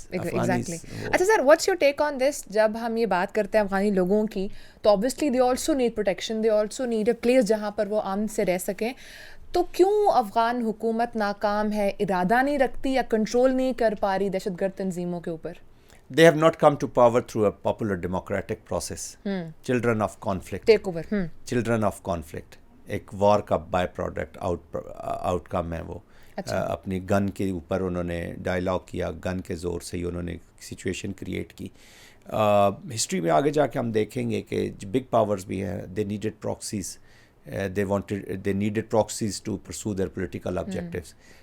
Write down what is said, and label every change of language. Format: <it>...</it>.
<ur>اچھا سر,</ur> <en>What's your take on this?</en> <ur>جب ہم یہ بات کرتے ہیں افغانی لوگوں کی, تو</ur> <en>obviously they also need protection, they also need a place</en> <ur>جہاں پر وہ امن سے رہ سکیں. تو کیوں افغان حکومت ناکام ہے, ارادہ نہیں رکھتی یا کنٹرول نہیں کر پا رہی دہشت گرد تنظیموں کے اوپر؟</ur> <en>They have not come to power through a popular democratic process. Children of conflict. Take over. Children of conflict.</en> <ur>ایک وار کا بائی پروڈکٹ آؤٹ کم ہے وہ. اپنی گن کے اوپر انہوں نے ڈائلاگ کیا, گن کے زور سے ہی انہوں نے سچویشن کریٹ کی. ہسٹری میں آگے جا کے ہم دیکھیں گے کہ بگ پاورز بھی ہیں,</ur> <en>They needed proxies, they needed proxies to pursue their political objectives.</en>